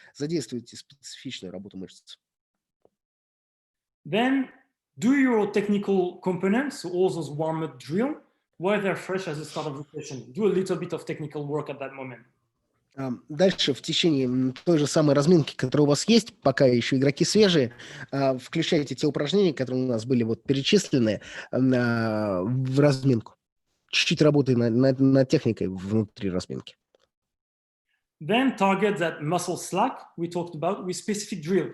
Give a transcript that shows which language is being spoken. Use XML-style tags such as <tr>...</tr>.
<ru>Задействуйте специфичную работу мышц.</ru> <en>Then do your technical components, so all those warm-up drill, while they're fresh as the start of the session. Do a little bit of technical work at that moment.</en> <ru>Дальше в течение той же самой разминки, которая у вас есть, пока еще игроки свежие, включайте те упражнения, которые у нас были вот перечислены в разминку. Чуть-чуть работай над техникой внутри разминки.</ru> <en>Then target that muscle slack we talked about with specific drill.</en>